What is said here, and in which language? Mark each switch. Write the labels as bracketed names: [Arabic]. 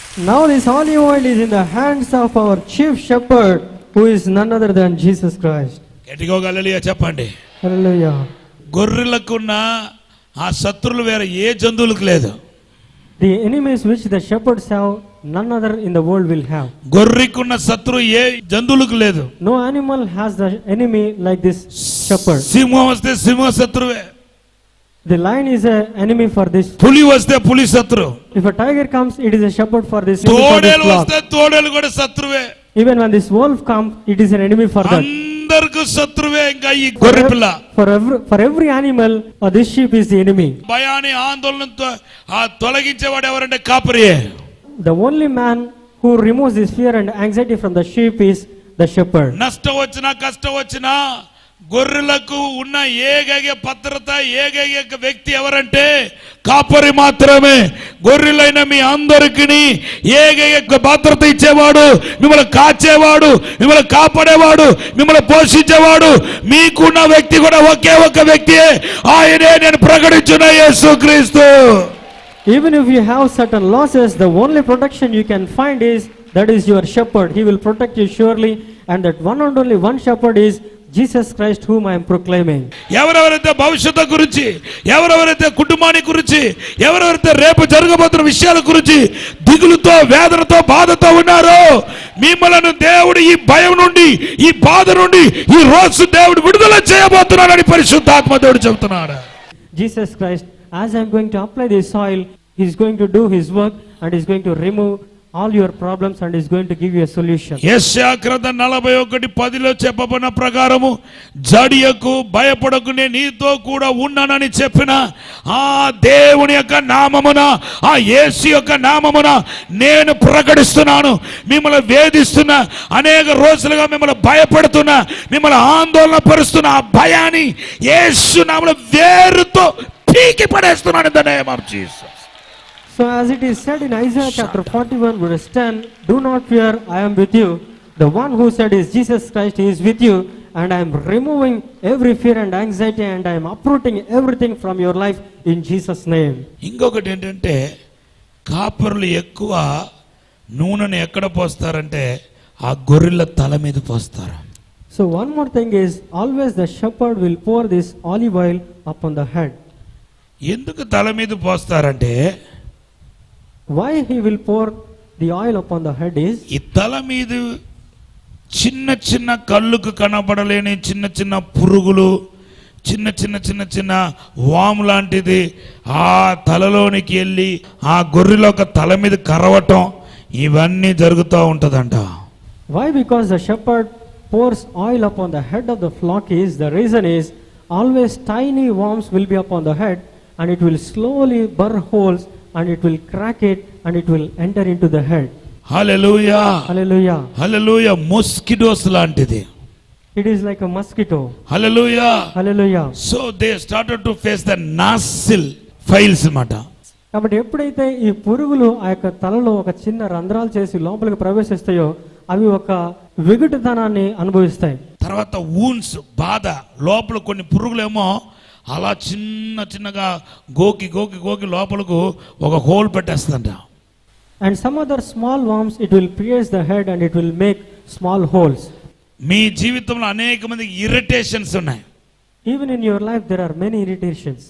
[English] Now this olive oil is in the hands of our chief shepherd, who is none other than Jesus Christ. [Telugu] గట్టిగా హల్లెలూయా చెప్పండి. [English] Hallelujah. [Telugu] గొర్రెలకున్న ఆ శత్రువులు వేరే ఏ జంతువులకు లేదు. [English] The enemies which the shepherds have, none other in the world will have. [Telugu] గొర్రెకున్న శత్రువు ఏ జంతువులకు లేదు. [English] No animal has the enemy like this shepherd. [Telugu] సింహం వస్తే సింహ శత్రువే. [English] The lion is an enemy for this. [Telugu] పులి వస్తే పులి శత్రువు. [English] If a tiger comes, it is a shepherd for this. [Telugu] తోడేలు వస్తే తోడేలు కూడా శత్రువే. [English] Even when this wolf comes, it is an enemy for that. [Telugu] అందరికి శత్రువే ఇంకా ఈ గొర్రె పిల్ల. [English] For every animal, this sheep is the enemy. [Telugu] భయాన్ని ఆందోళనతో తొలగించేవాడు ఎవరంటే కాపరియే. [English] The only man who removes this fear and anxiety from the sheep is the shepherd. [Telugu] నష్టం వచ్చినా కష్టం వచ్చినా గొర్రెలకు ఉన్న ఏకైక భద్రత, ఏకైక వ్యక్తి ఎవరంటే కాపరి మాత్రమే. గొర్రెలైన మీ అందరికీ ఏకైక భద్రత ఇచ్చేవాడు, మిమ్మల్ని కాచేవాడు, మిమ్మల్ని కాపాడేవాడు, మిమ్మల్ని పోషించేవాడు మీకున్న వ్యక్తి కూడా ఒకే ఒక వ్యక్తియే. ఆయనే నేను ప్రకటించిన యేసుక్రీస్తు. [English] Even if you have certain losses, the only protection you can find is that is your shepherd. He will protect you surely, and that one and only one shepherd is Jesus Christ, whom I am proclaiming. [Telugu] ఎవరెవరైతే భవిష్యత్తు గురించి, ఎవరెవరైతే కుటుంబాన్ని గురించి, ఎవరెవరైతే రేపు జరగబోతున్న విషయాల గురించి దిగులుతో, వేదనతో, బాధతో ఉన్నారో, మిమ్మలను దేవుడు ఈ భయం నుండి, ఈ బాధ నుండి ఈ రోజు దేవుడు విడుదల చేయబోతున్నాడని పరిశుద్ధాత్మ దేవుడు చెబుతున్నాడు. [English] Jesus Christ, as I am going to apply this oil, he is going to do his work and is going to remove all your problems and is going to give you a solution. [Telugu] యెషయా గ్రంథం 41:10లో చెప్పబడిన ప్రకారము, జడియకు భయపడకు, నేను నీతో కూడా ఉన్నానని చెప్పిన ఆ దేవుని యొక్క నామమున, ఆ యేసు యొక్క నామమున నేను ప్రకటిస్తున్నాను. మిమ్మల్ని వేధిస్తున్న, అనేక రోజులుగా మిమ్మల్ని భయపడుతున్న, మిమ్మల్ని ఆందోళన పరుస్తున్న ఆ భయాన్ని యేసు నామములో వేరుతో పీకి పడేస్తున్నాను. [English] In the name of Jesus. So as it is said in Isaiah chapter 41 verse 10, do not fear, I am with you. The one who said is Jesus Christ, he is with you, and I am removing every fear and anxiety, and I am uprooting everything from your life in Jesus name. [Telugu] ఇంకొకటి ఏంటంటే, కాపరులు ఎక్కువ నూనెను ఎక్కడ పోస్తారంటే ఆ గొర్రెల తల మీద పోస్తారు. [English] So one more thing is, always the shepherd will pour this olive oil upon the head. [Telugu] ఎందుకు తల మీద పోస్తారంటే, [English] why he will pour the oil upon the head is, [Telugu] ఈ తల మీద చిన్న చిన్న కళ్ళుకు కనబడలేని చిన్న చిన్న పురుగులు, చిన్న చిన్న చిన్న చిన్న వాము లాంటిది ఆ తలలోనికి వెళ్ళి ఆ గొర్రెల ఒక తల మీద కరవటం, ఇవన్నీ జరుగుతూ ఉంటదంట. [English] why? Because the shepherd pours oil upon the head of the flock is, the reason is, always tiny worms will be upon the head, and it will slowly burn holes, and it will crack it, and it will enter into the head. [Telugu] Hallelujah, [English] Hallelujah. [Telugu] Hallelujah. Mosquitoes లాంటిది. [English] It is like a mosquito. [Telugu] Hallelujah. [English] Hallelujah. So they started to face the nasal files అన్నమాట. [Telugu] కాబట్టి ఎప్పుడైతే ఈ పురుగులు ఆ యొక్క తలలో ఒక చిన్న రంధ్రాలు చేసి లోపలికి ప్రవేశిస్తాయో అవి ఒక వెగుటుతనాన్ని అనుభవిస్తాయి. తర్వాత వూన్స్, బాధ, లోపల కొన్ని పురుగులేమో అలా చిన్నగా గోకి గోకి గోకి లోపలకు ఒక whole పెట్టేస్తుందంట. [English] And some other small worms, it will pierce the head and it will make small holes. [Telugu] మీ జీవితంలో అనేక మందికి ఇరిటేషన్స్ ఉన్నాయి. [English] Even in your life there are many irritations.